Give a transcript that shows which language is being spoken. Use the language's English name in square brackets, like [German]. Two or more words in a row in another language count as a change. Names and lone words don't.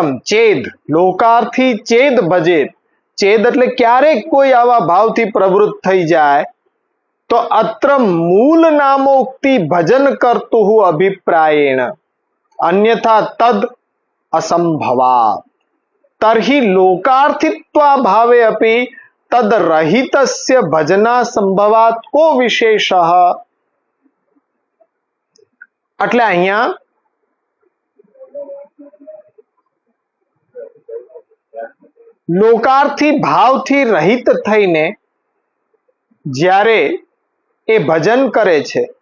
[Sanskrit] ચેદ લોકાર્થી ચેદ ભજેત. [Gujarati] ચેદ એટલે ક્યારેક કોઈ આવા ભાવથી પ્રવૃત્ત થઈ જાય તો [Sanskrit] અત્ર મૂલ નામોક્તિ ભજન કર્તુઃ અભિપ્રાયેણ અન્યથા તદ અસંભવાત. तर्हि लोकार्थित्वा भावे अपि तद रहितस्य भजना संभवात को विशेषः। [Gujarati] એટલે અહીંયા લોકાર્થી ભાવથી રહિત થઈને જ્યારે એ ભજન કરે છે,